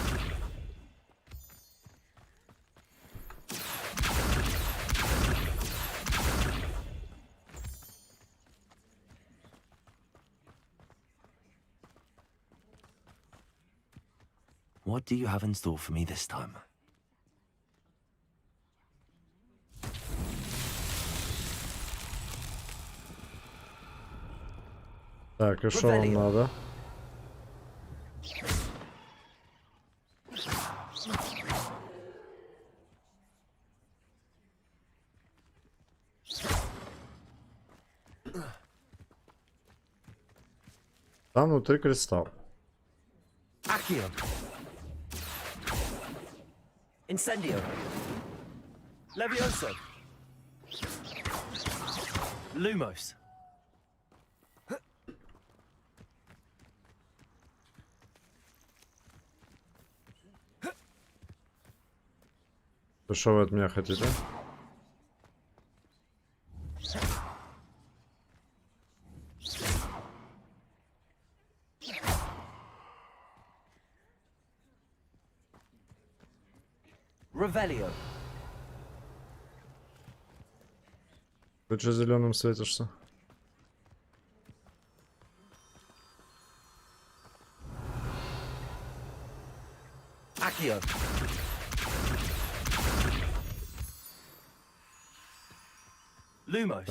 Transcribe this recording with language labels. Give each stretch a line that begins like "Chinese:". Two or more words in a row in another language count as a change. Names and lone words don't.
English: What do you have in store for me this time?
Russian: Так, и что вам надо? Там внутри кристалл. Accio. Incendio. Levioso. Lumos. Что вы от меня хотите? Revelio. Ты что зеленым светишься? Accio. Lumos.